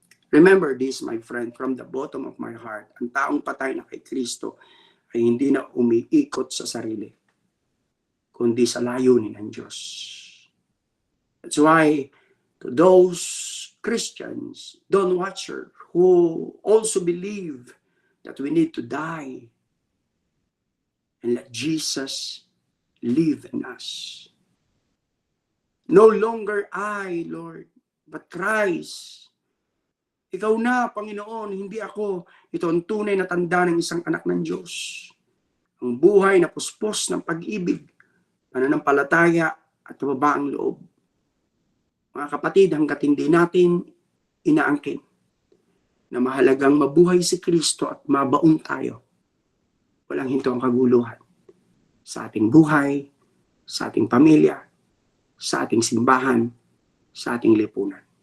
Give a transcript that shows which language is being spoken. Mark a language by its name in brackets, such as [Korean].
[English] Remember this, my friend, from the bottom of my heart. [Filipino] Ang taong patay na kay Kristo ay hindi na umiikot sa sarili, kundi sa layunin ng Diyos. [English] That's why, to those Christians, Don Watcher, who also believe that we need to die and let Jesus live in us. No longer I, Lord, but Christ. [Filipino] Ikaw na, Panginoon, hindi ako. Ito ang tunay na tanda ng isang anak ng Diyos. Ang buhay na puspos ng pag-ibig, pananampalataya at kababaang loob. Mga kapatid, hanggat hindi natin inaangkin na mahalagang mabuhay si Kristo at mabaon tayo, walang hinto ang kaguluhan sa ating buhay, sa ating pamilya, sa ating simbahan, sa ating lipunan.